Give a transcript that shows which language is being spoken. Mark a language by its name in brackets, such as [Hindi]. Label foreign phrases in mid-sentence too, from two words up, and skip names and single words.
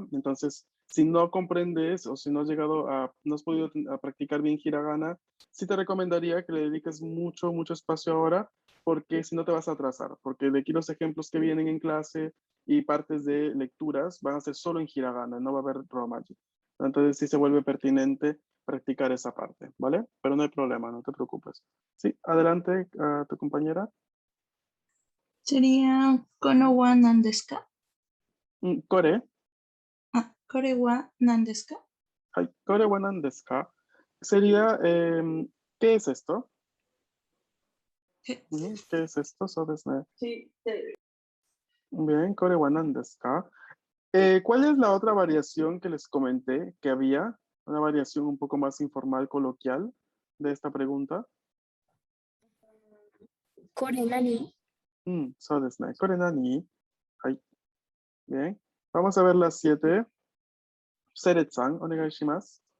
[Spanish] Entonces, si no comprendes o si no has llegado a, no has podido a practicar bien hiragana, sí te recomendaría que le dediques mucho, mucho espacio ahora, porque si no te vas a atrasar, porque de aquí los ejemplos que vienen en clase y partes de lecturas van a ser solo en hiragana, no va a haber romaji. Entonces sí se vuelve pertinente practicar esa parte, ¿vale? Pero no hay problema, no te preocupes. Sí, adelante, tu compañera. [Japanese] Sería この は 何 ですか? Kore. これ は 何 ですか? はい、これ は 何 ですか? [Spanish] Sería, ¿qué es esto? ¿Qué es esto? [Japanese] そう です ね. [Spanish] Sí. Bien, [Japanese] これ は 何 ですか? [Spanish] ¿Cuál es la otra variación que les comenté que había? Una variación un poco más informal, coloquial de esta pregunta. [Japanese] これ 何? そう です ね。これ 何? [Spanish] Hai. Bien. Vamos a ver las 7 Seret-san, [Japanese] お願い します.